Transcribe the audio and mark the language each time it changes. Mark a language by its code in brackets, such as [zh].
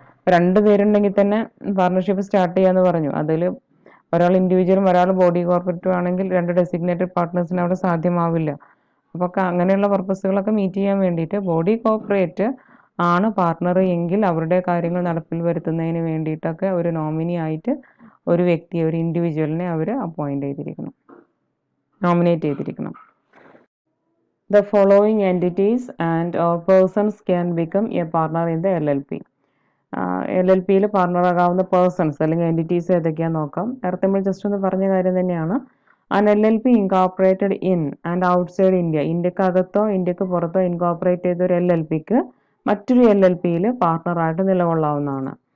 [ml] 2 പേരുണ്ടെങ്കിൽ തന്നെ partnership start ചെയ്യാന്ന് പറഞ്ഞു. അതിൽ ഒരാൾ ഇൻഡിവിജ്വലും ഒരാൾ ബോഡി കോർപ്പറേറ്റും ആണെങ്കിൽ 2 ഡെസിഗ്നേറ്റഡ് പാർട്ട്നേഴ്സിന് അവിടെ സാധ്യമാവില്ല. അപ്പോൾ അങ്ങനെയുള്ള പർപ്പസുകളൊക്കെ മീറ്റ് ചെയ്യാൻ വേണ്ടിയിട്ട് ബോഡി കോർപ്പറേറ്റ് ആണ് പാർട്ണർ എങ്കിൽ അവരുടെ കാര്യങ്ങൾ നടപ്പിൽ വരുത്തുന്നതിന് വേണ്ടിയിട്ടൊക്കെ ഒരു നോമിനി ആയിട്ട് ഒരു വ്യക്തിയെ, ഒരു ഇൻഡിവിജ്വലിനെ അവർ അപ്പോയിന്റ് ചെയ്തിരിക്കണം, നോമിനേറ്റ് ചെയ്തിരിക്കണം. [en] The following entities and or persons can become a partner in the LLP. [ml] LLPയിൽ partner ആകാവുന്ന persons അല്ലെങ്കിൽ എൻറ്റിറ്റീസ് ഏതൊക്കെയാണെന്ന് നോക്കാം. നേരത്തെ നമ്മൾ ജസ്റ്റ് ഒന്ന് പറഞ്ഞ കാര്യം തന്നെയാണ്. [en] An LLP incorporated in and outside India. [ml] ഇന്ത്യക്കകത്തോ ഇന്ത്യക്ക് പുറത്തോ ഇൻകോർപ്പറേറ്റ് ചെയ്ത ഒരു LLPക്ക് മറ്റൊരു LLPയിൽ പാർട്ണറായിട്ട് നിലകൊള്ളാവുന്നതാണ്.